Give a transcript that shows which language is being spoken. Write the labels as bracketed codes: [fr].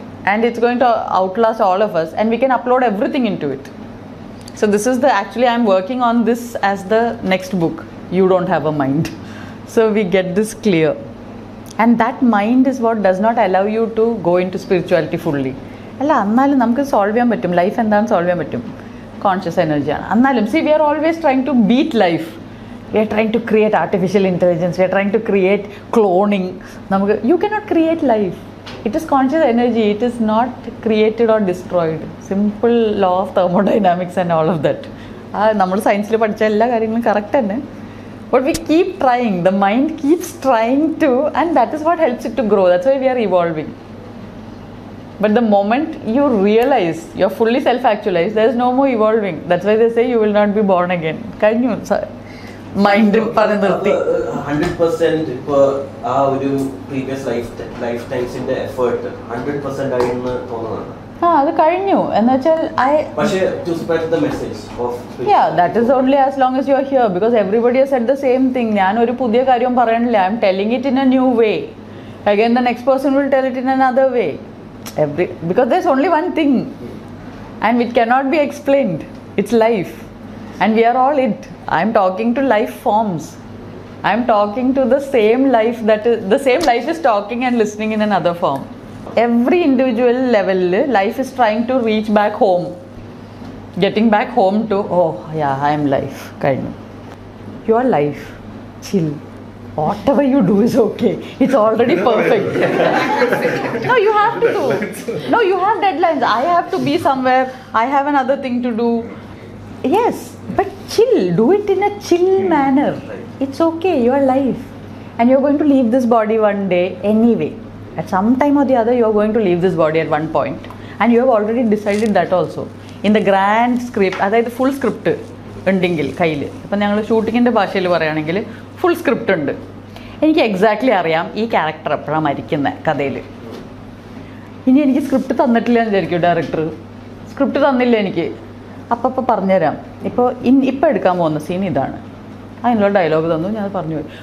[en] And it's going to outlast all of us. And we can upload everything into it. So this is the, actually I'm working on this as the next book. You don't have a mind. So we get this clear. And that mind is what does not allow you to go into spirituality fully. [ml] അല്ല, എന്നാലും നമുക്ക് solve ചെയ്യാൻ പറ്റും. Life എന്താണെന്ന് solve ചെയ്യാൻ പറ്റും. Conscious എനർജിയാണ്. [en] എന്നാലും see we are always trying to beat life. We are trying to create artificial intelligence. We are trying to create cloning. നമുക്ക് you cannot create life. It is conscious energy. It is not created or destroyed. Simple law of thermodynamics and all of that. [ml] നമ്മൾ സയൻസിൽ പഠിച്ച എല്ലാ കാര്യങ്ങളും correct തന്നെ. [en] But we keep trying, the mind keeps trying to, and that is what helps it to grow. That's why we are evolving. But the moment you realize you're fully self-actualized, there's no more evolving. That's why they say you will not be born again. Can you? [ml] Mind പറഞ്ഞു നിർത്തി. 100% ഇപ്പോൾ ആ ഒരു previous life ടൈംസിന്റെ effort 100% ആയിരുന്നു തോന്നുന്നതാണ്. അത് കഴിഞ്ഞു എന്ന് വെച്ചാൽ [en] to spread the message of that is only as long as you are here, because everybody has said the same thing. [ml] ഞാൻ ഒരു പുതിയ കാര്യം പറയണില്ല. [en] I am telling it in a new way. Again the next person will tell it in another way. Because there's only one thing and it cannot be explained. It's life, and we are all it. I am talking to life forms. I am talking to the same life, that is the same life is talking and listening in another form. Every individual level, life is trying to reach back home, getting back home to, oh yeah, I am life, kind of. Your life, chill. Whatever you do is okay. It's already perfect. No, you have to do. No, you have deadlines. I have to be somewhere. I have another thing to do. Yes, but chill. Do it in a chill manner. It's okay. Your life, and you're going to leave this body one day anyway. At some time or the other, you are going to leave this body at one point, and you have already decided that also. In the grand script, [ml] അതായത് full script ഉണ്ടെങ്കിൽ കയ്യിൽ, ഇപ്പം ഞങ്ങൾ ഷൂട്ടിങ്ങിൻ്റെ ഭാഷയിൽ പറയുകയാണെങ്കിൽ full script ഉണ്ട്. എനിക്ക് exactly അറിയാം ഈ ക്യാരക്ടർ എപ്പോഴാണ് മരിക്കുന്നത് കഥയിൽ. ഇനി എനിക്ക് സ്ക്രിപ്റ്റ് തന്നിട്ടില്ല എന്ന് വിചാരിക്കും ഡയറക്ടർ. സ്ക്രിപ്റ്റ് തന്നില്ല എനിക്ക്, അപ്പം പറഞ്ഞുതരാം. ഇപ്പോൾ എടുക്കാൻ പോകുന്ന സീൻ ഇതാണ്, അതിനുള്ള ഡയലോഗ് തന്നു, ഞാൻ പറഞ്ഞു പോയി.